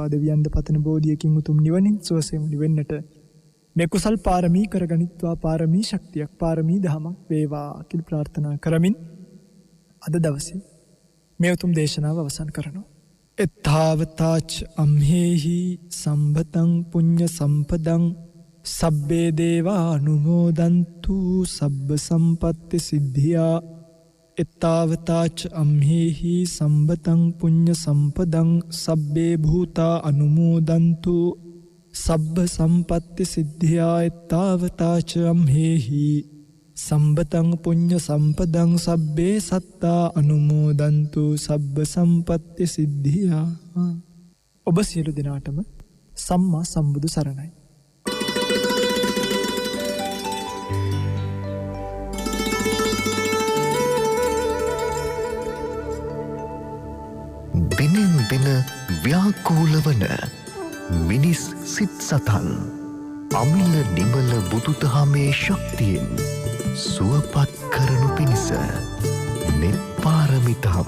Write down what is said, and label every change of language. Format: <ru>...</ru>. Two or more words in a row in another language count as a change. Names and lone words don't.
<si>දෙවියන්ද පතන බෝධියකින් උතුම් නිවනින් සුවසේම නිවෙන්නට මේ කුසල් පාරමී කරගනිත්වා. පාරමී ශක්තියක්, පාරමී ධමයක් වේවා කියලා ප්‍රාර්ථනා කරමින් අද දවසේ මේ උතුම් දේශනාව අවසන් කරනවා.</si> <pi>එත්තාවතාච අම්හෙහි සම්බතං පුඤ්ඤ සම්පදං සබ්බේ දේවා අනුමෝදන්තු සබ්බ සම්පත්ති සිද්ධියා එත්තාවතාච අම්හෙහි සම්බතං පුඤ්ඤ සම්පදං සබ්බේ භූතා අනුමෝදන්තු සබ්බ සම්පත්ති සිද්ධියා එත්තාවතාච අම්හෙහි සම්බතං පුඤ්ඤ සම්පදං සබ්බේ සත්තා අනුමෝදන්තු සබ්බ සම්පත්ති සිද්ධියා.</pi> <si>ඔබ සියලු දෙනාටම සම්මා සම්බුදු සරණයි. දිනෙන් දින ව්‍යාකූල වන මිනිස් සිත් සතන් අමිල නිමල බුදුදහමේ ශක්තියෙන් සුවපත් කරනු පිණිස නිර්පාරමිතාව</si>